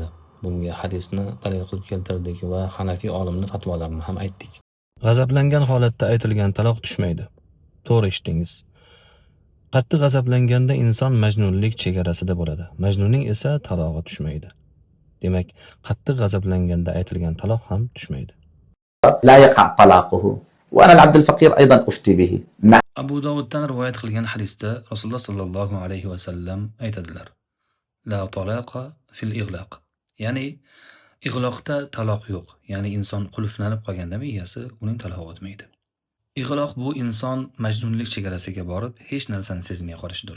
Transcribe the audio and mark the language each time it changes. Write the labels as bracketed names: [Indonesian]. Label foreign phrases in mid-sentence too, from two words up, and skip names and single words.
[Uzbek] Bunga hadisni dalil qilib keltirdik va Hanafiy olimning fatvolarini ham aytdik. G'azablangan holatda aytilgan taloq tushmaydi. To'g'ri eshitdingiz. Qattiq g'azablanganda inson majnunlik chegarasida bo'ladi. Majnunning esa talog'i tushmaydi. Demak, qattiq g'azablanganda aytilgan taloq ham tushmaydi. [Arabic] لا يقع طلاقه وأنا العبد الفقير أيضا أفتي به. [Uzbek] Abu Dovuddan rivoyat qilgan hadisda Rasululloh [Arabic] صلى الله عليه وسلم [Uzbek] aytadilar: [Arabic] لا طلاق في إغلاق. [Uzbek] Ya'ni ig'loqda taloq yo'q. Ya'ni inson qulflanib qolganda miyasi uning talog'i o'tmaydi. Ig'loq bu inson majnunlik chegarasiga borib hech narsani sezmay qolishidir.